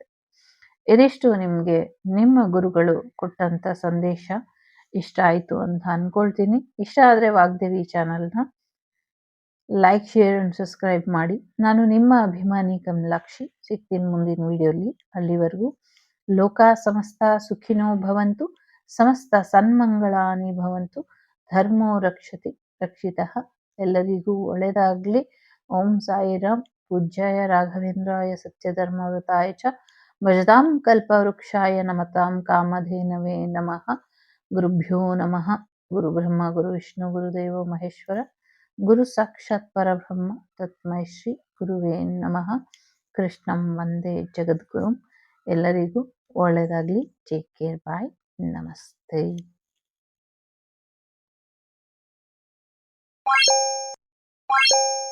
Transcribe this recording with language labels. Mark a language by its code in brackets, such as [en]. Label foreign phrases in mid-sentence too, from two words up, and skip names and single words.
[kn] ಇದಿಷ್ಟು ನಿಮ್ಗೆ ನಿಮ್ಮ ಗುರುಗಳು ಕೊಟ್ಟಂತ ಸಂದೇಶ. ಇಷ್ಟ ಆಯ್ತು ಅಂತ ಅನ್ಕೊಳ್ತೀನಿ. ಇಷ್ಟ ಆದ್ರೆ ವಾಗ್ದೇವಿ ಚಾನಲ್ನ [en] like, share and subscribe [kn] ಮಾಡಿ. ನಾನು ನಿಮ್ಮ ಅಭಿಮಾನಿ ಕಮಲಾಕ್ಷಿ. ಸಿಗ್ತೀನಿ ಮುಂದಿನ ವಿಡಿಯೋಲಿ. [sa] ಅಲ್ಲಿವರೆಗೂ ಲೋಕ ಸಮಸ್ತ ಸುಖಿನೋ ಭವಂತು, ಸಮಸ್ತ ಸನ್ಮಂಗಳಾನಿ ಭವಂತು, ಧರ್ಮೋ ರಕ್ಷತಿ ರಕ್ಷಿತಃ. [kn] ಎಲ್ಲರಿಗೂ ಒಳ್ಳೆಯದಾಗ್ಲಿ. ಓಂ ಸಾಯಿರಾಮ್. [sa] ಪೂಜ್ಯಾಯ ರಾಘವೇಂದ್ರಾಯ ಸತ್ಯಧರ್ಮವ್ರತಾಯ ಚ ಭಜತಾಂ ಕಲ್ಪವೃಕ್ಷಾಯ ನಮತಾಂ ಕಾಮಧೇನವೇ ನಮಃ. ಗುರುಭ್ಯೋ ನಮಃ. ಗುರು ಬ್ರಹ್ಮ ಗುರು ವಿಷ್ಣು ಗುರುದೇವೋ ಮಹೇಶ್ವರ, ಗುರು ಸಾಕ್ಷಾತ್ ಪರಬ್ರಹ್ಮ ತಸ್ಮೈ ಶ್ರೀ ಗುರುವೇ ನಮಃ. ಕೃಷ್ಣಂ ವಂದೇ ಜಗದ್ಗುರುಂ. [kn] ಎಲ್ಲರಿಗೂ ಒಳ್ಳೆಯದಾಗಲಿ. [en] take care. [kn] ಬಾಯ್. ನಮಸ್ತೆ.